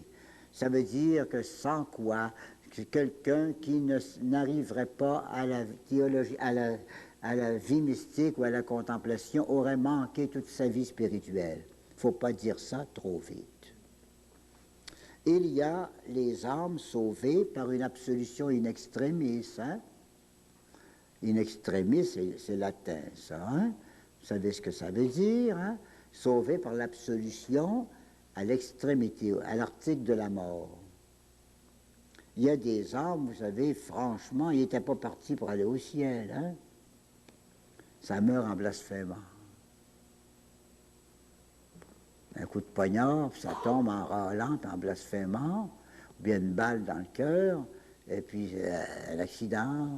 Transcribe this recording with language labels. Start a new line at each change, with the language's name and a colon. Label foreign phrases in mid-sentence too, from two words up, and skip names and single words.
French: Ça veut dire que sans quoi, quelqu'un qui n'arriverait pas à la théologie, à la vie mystique ou à la contemplation aurait manqué toute sa vie spirituelle. Il ne faut pas dire ça trop vite. Il y a les âmes sauvées par une absolution
Latin: in extremis.
French: Hein?
Latin: In extremis,
French: c'est latin, ça. Hein? Vous savez ce que ça veut dire? Hein? Sauvées par l'absolution à l'extrémité, à l'article de la mort. Il y a des âmes, vous savez, franchement, ils n'étaient pas partis pour aller au ciel. Hein? Ça meurt en blasphémant. Un coup de poignard, puis ça tombe en râlant, puis en blasphémant, ou bien une balle dans le cœur, et puis un accident.